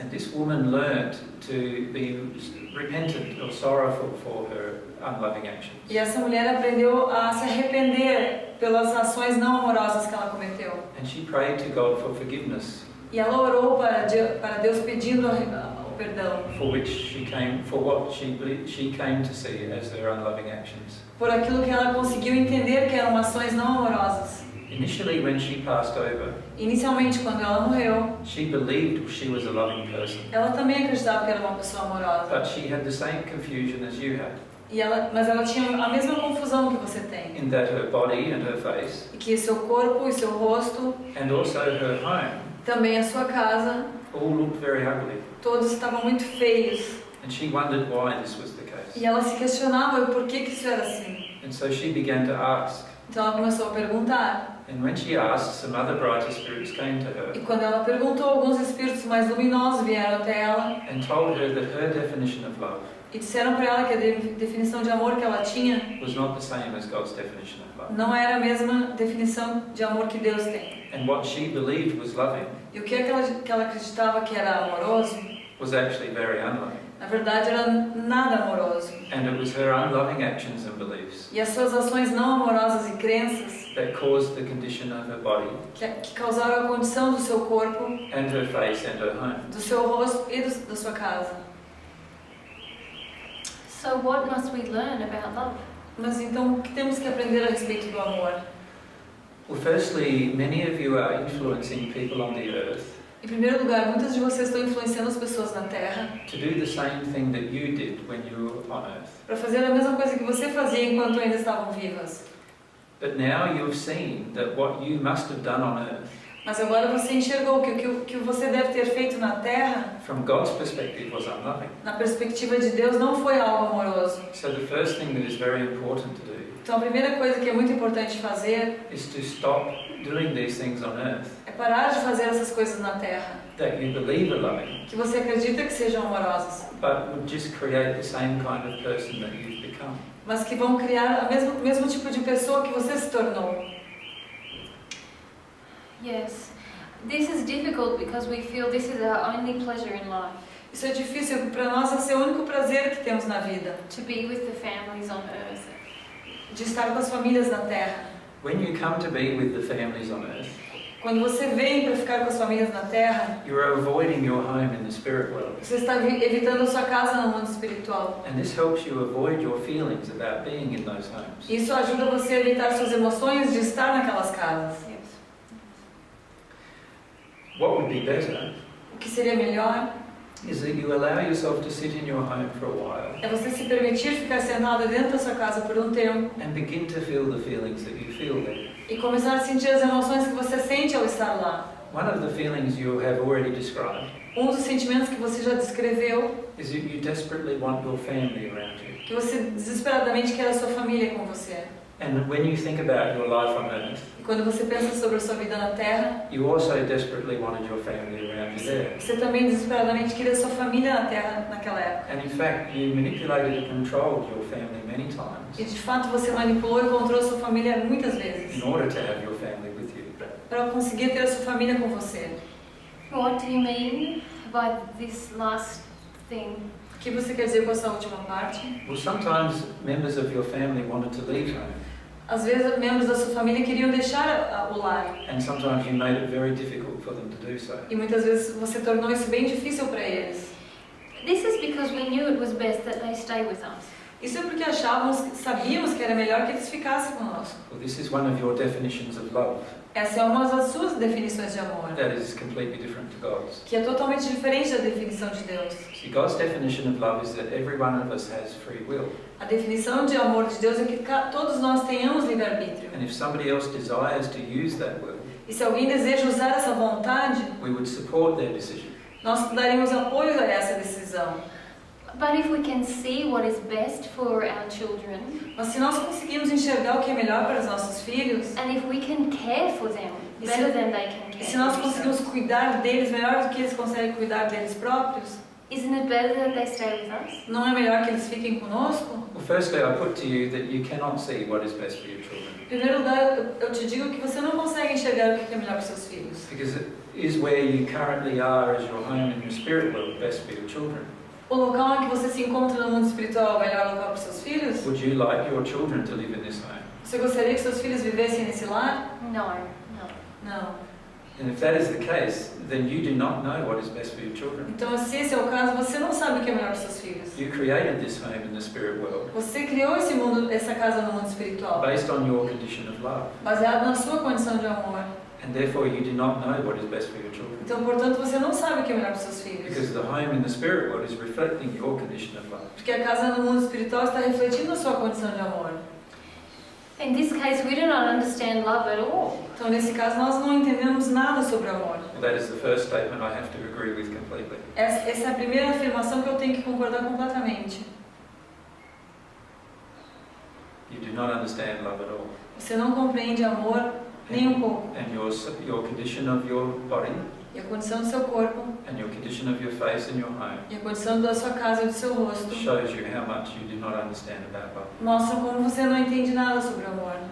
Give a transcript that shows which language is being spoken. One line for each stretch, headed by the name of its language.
English: And this woman learnt to be repentant or sorrowful for her unloving actions.
Portuguese: E essa mulher aprendeu a se arrepender pelas ações não amorosas que ela cometeu.
English: And she prayed to God for forgiveness,
Portuguese: E ela orou para Deus pedindo o perdão
English: for which she came, for what she came to see as their unloving actions.
Portuguese: por aquilo que ela conseguiu entender que eram ações não amorosas.
English: Initially, when she passed over,
Portuguese: Inicialmente, quando ela morreu,
English: she believed she was a loving person,
Portuguese: ela também acreditava que era uma pessoa amorosa.
English: but she had the same confusion as you had,
Portuguese: Mas ela tinha a mesma confusão que você tem.
English: in that her body and her face,
Portuguese: E que seu corpo e seu rosto,
English: and also her home,
Portuguese: também a sua casa,
English: all looked very ugly.
Portuguese: todos estavam muito feios.
English: And she wondered why this was the case.
Portuguese: E ela se questionava por que isso era assim.
English: And so she began to ask.
Portuguese: Então ela começou a perguntar.
English: And when she asked, some other brighter spirits came to her
Portuguese: E quando ela perguntou, alguns espíritos mais luminosos vieram até ela
English: and told her that her definition of love
Portuguese: e disseram para ela que a definição de amor que ela tinha
English: was not the same as God's definition of love.
Portuguese: não era a mesma definição de amor que Deus tem.
English: And what she believed was loving
Portuguese: E o que ela acreditava que era amoroso,
English: was actually very unloving.
Portuguese: na verdade era nada amoroso.
English: And it was her unloving actions and beliefs
Portuguese: E as suas ações não amorosas e crenças
English: that caused the condition of her body
Portuguese: que causaram a condição do seu corpo,
English: and her face and her home.
Portuguese: do seu rosto e da sua casa.
English: So what must we learn about love?
Portuguese: Mas então, o que temos que aprender a respeito do amor?
English: Well, firstly, many of you are influencing people on the earth
Portuguese: Em primeiro lugar, muitas de vocês estão influenciando as pessoas na Terra
English: to do the same thing that you did when you were on earth.
Portuguese: para fazer a mesma coisa que você fazia enquanto ainda estavam vivas.
English: But now you've seen that what you must have done on earth,
Portuguese: Mas agora você enxergou que o que você deve ter feito na Terra,
English: from God's perspective, was unloving.
Portuguese: na perspectiva de Deus, não foi algo amoroso.
English: So the first thing that is very important to do
Portuguese: Então a primeira coisa que é muito importante fazer
English: is to stop doing these things on earth
Portuguese: é parar de fazer essas coisas na Terra,
English: that you believe are loving,
Portuguese: que você acredita que sejam amorosas,
English: but would just create the same kind of person that you've become.
Portuguese: mas que vão criar o mesmo tipo de pessoa que você se tornou.
English: Yes. This is difficult because we feel this is our only pleasure in life.
Portuguese: Isso é difícil, para nós esse é o único prazer que temos na vida,
English: To be with the families on earth.
Portuguese: de estar com as famílias na Terra.
English: When you come to be with the families on earth,
Portuguese: Quando você vem para ficar com as famílias na Terra,
English: you are avoiding your home in the spirit world.
Portuguese: você está evitando a sua casa no mundo espiritual.
English: And this helps you avoid your feelings about being in those homes.
Portuguese: Isso ajuda você a evitar suas emoções de estar naquelas casas.
English: Yes. What would be better
Portuguese: O que seria melhor
English: is that you allow yourself to sit in your home for a while
Portuguese: é você se permitir ficar sentada dentro da sua casa por um tempo
English: and begin to feel the feelings that you feel there.
Portuguese: e começar a sentir as emoções que você sente ao estar lá.
English: One of the feelings you have already described
Portuguese: Um dos sentimentos que você já descreveu,
English: is that you desperately want your family around you.
Portuguese: que você desesperadamente quer a sua família com você.
English: And when you think about your life on earth,
Portuguese: E quando você pensa sobre a sua vida na Terra,
English: you also desperately wanted your family around you there.
Portuguese: você também desesperadamente queria a sua família na Terra naquela época.
English: And in fact, you manipulated and controlled your family many
Portuguese: E
English: times
Portuguese: de fato você manipulou e controlou a sua família muitas
English: in
Portuguese: vezes
English: order to have your family with you.
Portuguese: para conseguir ter a sua família com você.
English: What do you mean by this last thing?
Portuguese: O que você quer dizer com essa última parte?
English: Well, sometimes members of your family wanted to leave home,
Portuguese: Às vezes, membros da sua família queriam deixar o lar.
English: and sometimes you made it very difficult for them to do so.
Portuguese: E muitas vezes você tornou isso bem difícil para eles.
English: This is because we knew it was best that they stay with us.
Portuguese: Isso é porque sabíamos que era melhor que eles ficassem conosco.
English: Well, this is one of your definitions of love.
Portuguese: Essa é uma das suas definições de amor,
English: That is completely different to God's.
Portuguese: que é totalmente diferente da definição de Deus.
English: See, God's definition of love is that every one of us has free will.
Portuguese: A definição de amor de Deus é que todos nós tenhamos livre-arbítrio.
English: And if somebody else desires to use that will,
Portuguese: E se alguém deseja usar essa vontade,
English: we would support their decision.
Portuguese: nós daríamos apoio a essa decisão.
English: But if we can see what is best for our children,
Portuguese: Mas se nós conseguimos enxergar o que é melhor para os nossos filhos,
English: and if we can care for them
Portuguese: E
English: better
Portuguese: se-
English: than they can
Portuguese: e
English: care
Portuguese: se nós
English: for
Portuguese: conseguimos
English: themselves,
Portuguese: cuidar deles melhor do que eles conseguem cuidar deles próprios,
English: isn't it better that they stay with us?
Portuguese: não é melhor que eles fiquem conosco?
English: Well, firstly, I put to you that you cannot see what is best for your children.
Portuguese: Em primeiro lugar, eu te digo que você não consegue enxergar o que é melhor para os seus filhos.
English: Because it is where you currently are as your home in your spirit world best for your children.
Portuguese: O local em que você se encontra no mundo espiritual é o melhor local para os seus filhos?
English: Would you like your children to live in this home?
Portuguese: Você gostaria que seus filhos vivessem nesse lar?
English: No.
Portuguese: Não.
English: And if that is the case, then you do not know what is best for your children.
Portuguese: Então, se esse é o caso, você não sabe o que é melhor para os seus filhos.
English: You created this home in the spirit world
Portuguese: Você criou esse mundo, essa casa no mundo espiritual,
English: based on your condition of love.
Portuguese: baseado na sua condição de amor.
English: And therefore you do not know what is best for your children.
Portuguese: Então, portanto, você não sabe o que é melhor para os seus filhos.
English: Because the home in the spirit world is reflecting your condition of love.
Portuguese: Porque a casa no mundo espiritual está refletindo a sua condição de amor.
English: In this case, we do not understand love at all.
Portuguese: Então, nesse caso, nós não entendemos nada sobre amor.
English: Well, that is the first statement I have to agree with completely.
Portuguese: Essa é a primeira afirmação que eu tenho que concordar completamente.
English: You do not understand love at all.
Portuguese: Você não compreende amor nem um pouco.
English: And your condition of your body
Portuguese: E a condição do seu corpo,
English: and your condition of your face and your home
Portuguese: e a condição da sua casa e do seu rosto
English: shows you how much you do not understand about love.
Portuguese: mostram como você não entende nada sobre o amor.